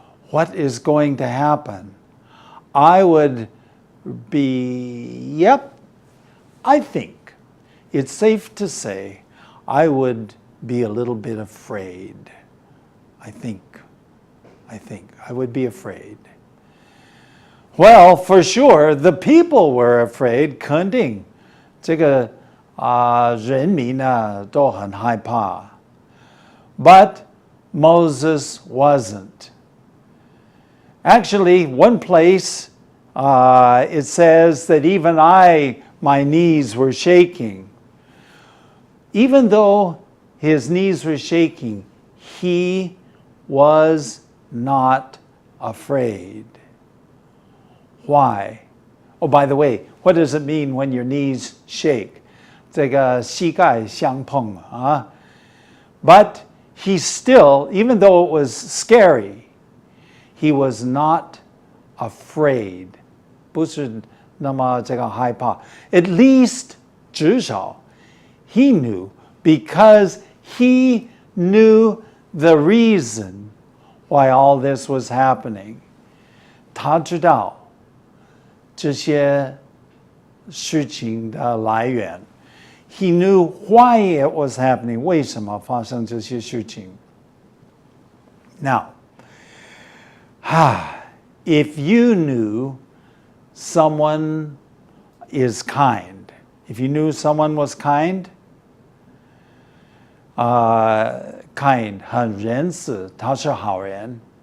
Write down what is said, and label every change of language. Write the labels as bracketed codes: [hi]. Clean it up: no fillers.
[en] What is going to happen? I would be, I think it's safe to say I would be a little bit afraid. I think I would be afraid. Well, for sure, the people were afraid. [zh] 肯定这个人民都很害怕. [en] But Moses wasn't. Actually, one place it says that even my knees were shaking. Even though his knees were shaking, he was not afraid. Why? Oh, by the way, what does it mean when your knees shake? [zh] 这个膝盖相碰 [en] But he still, even though it was scary, he was not afraid. [zh] 不是那么这个害怕. [en] At least, [zh] 至少 [en] he knew, because he knew the reason why all this was happening. [zh] 他知道这些事情的来源. [en] He knew why it was happening. [zh] 为什么发生这些事情? [en] Now, if you knew someone is kind, if you knew someone was kind, kind, [zh] 很仁慈, 他是好人.